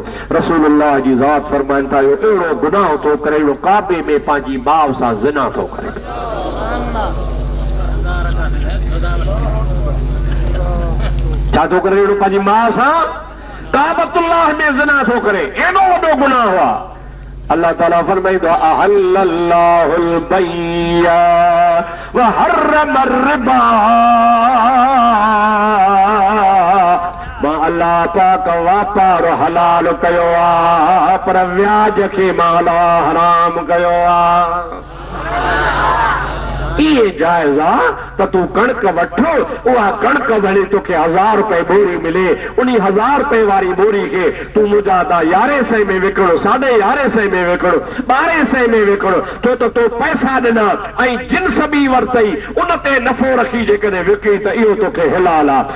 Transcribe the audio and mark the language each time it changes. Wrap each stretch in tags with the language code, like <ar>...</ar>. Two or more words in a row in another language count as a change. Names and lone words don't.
<sd>रसूलुल्लाह जी ज़ात फरमाइनि था, इहो अहिड़ो गुनाह थो करे, अहिड़ो काबे में पंहिंजी माउ सां ज़िना थो करे। छा थो करे? अहिड़ो पंहिंजी माउ सां काबतुल्लाह में ज़िना थो करे, एॾो वॾो गुनाह हुआ।</sd> <ar>अल्लाह ताला फरमाईंदो أحل الله البيع وحرم الربا,</ar> <sd>मां अल्लाह पाक वापार हलाल कयो आहे, पर व्याज खे मां अल्लाह हराम कयो आहे। इहे जाइज़ आहे त तूं कणक वठो, उहा कणक भले तोखे 1000 रुपए बोरी मिले, उन 1000 रुपए वारी बोरी खे तूं मुंहिंजा 1100 में विकिणो, 1150 में विकिणो, 1200 में विकिणो, छो त तूं पैसा ॾिना ऐं जिन्स बि वरितई, उन ते नफ़ो रखी जेकॾहिं विकी त इहो तोखे हिलाल आहे।</sd>